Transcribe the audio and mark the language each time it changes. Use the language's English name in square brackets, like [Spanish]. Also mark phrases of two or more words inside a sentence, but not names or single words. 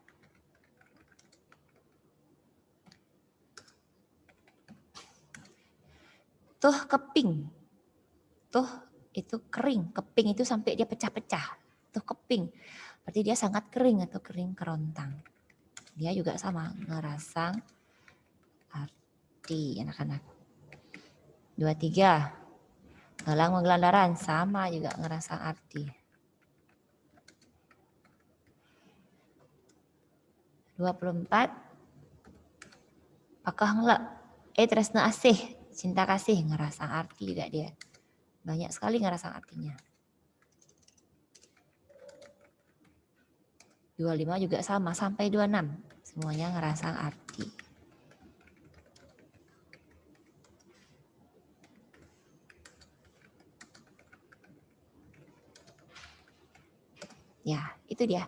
[Balinese] Tuh keping, [Indonesian] tuh itu kering, keping itu sampai dia pecah-pecah. [Balinese] Tuh keping, [Indonesian] berarti dia sangat kering atau kering kerontang. Dia juga sama, [Balinese] ngerasang arti [Indonesian] anak-anak. 23. [Balinese] Gelang menggelandaran, [Indonesian] sama juga [Balinese] ngerasang arti. [Indonesian] 24. [Balinese] Pakah ngelak, tresna asih, [Indonesian] cinta kasih, [Balinese] ngerasang arti [Indonesian] juga dia. Banyak sekali [Balinese] ngerasang artinya. [Indonesian] 25 juga sama, sampai 26. Semuanya [Balinese] ngerasang arti. [Indonesian] Ya, itu dia.